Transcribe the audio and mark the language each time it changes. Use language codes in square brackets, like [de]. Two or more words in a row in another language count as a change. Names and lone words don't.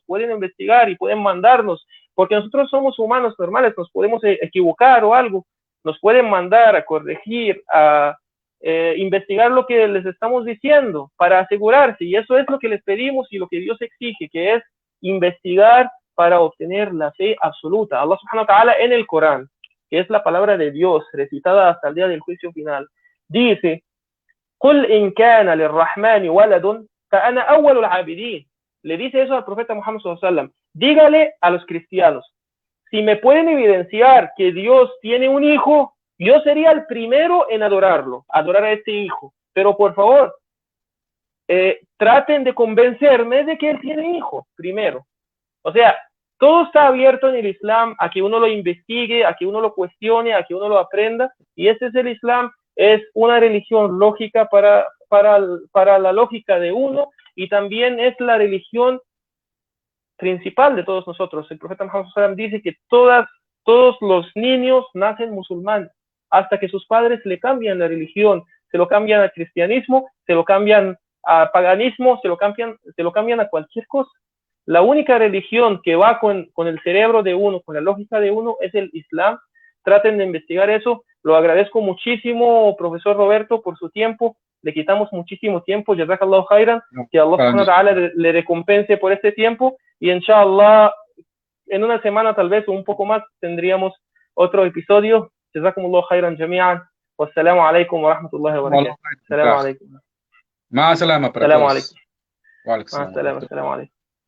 [es] Pueden investigar y pueden mandarnos, porque nosotros somos humanos normales, nos podemos equivocar o algo. Nos pueden mandar a corregir, a investigar lo que les estamos diciendo para asegurarse, y eso es lo que les pedimos y lo que Dios exige, que es investigar para obtener la fe absoluta. [ar] الله سبحانه وتعالى [es] en el Corán, que es la palabra de Dios recitada hasta el día del juicio final, dice: [ar] "قل إن كان للرحمن ولد فأنا أول العابدين". [es] Le dice eso al profeta Muhammad [ar] صلى الله عليه وسلم. [es] Dígale a los cristianos: si me pueden evidenciar que Dios tiene un hijo, yo sería el primero en adorarlo, adorar a este hijo. Pero por favor, traten de convencerme de que él tiene hijo primero. O sea, todo está abierto en el Islam a que uno lo investigue, a que uno lo cuestione, a que uno lo aprenda. Y ese es el Islam, es una religión lógica para la lógica de uno, y también es la religión principal de todos nosotros. El profeta Muhammad [ar] صلى الله عليه وسلم [es] dice que todos los niños nacen musulmanes hasta que sus padres le cambian la religión, se lo cambian al cristianismo, se lo cambian a paganismo, se lo cambian a cualquier cosa. La única religión que va con el cerebro de uno, con la lógica de uno, es el Islam. Traten de investigar eso. Lo agradezco muchísimo, profesor Roberto, por su tiempo. Le quitamos muchísimo tiempo. [ar] جزاك الله خيرا. [es] Que [ar] الله سبحانه وتعالى [es] le recompense por este tiempo. Y inshallah, en una semana tal vez o un poco más tendríamos otro episodio. [ar] جزاكم الله خيرا جميعا. والسلام عليكم ورحمة الله وبركاته. السلام عليكم. [es] Más salama para todos. [ar] السلام عليكم.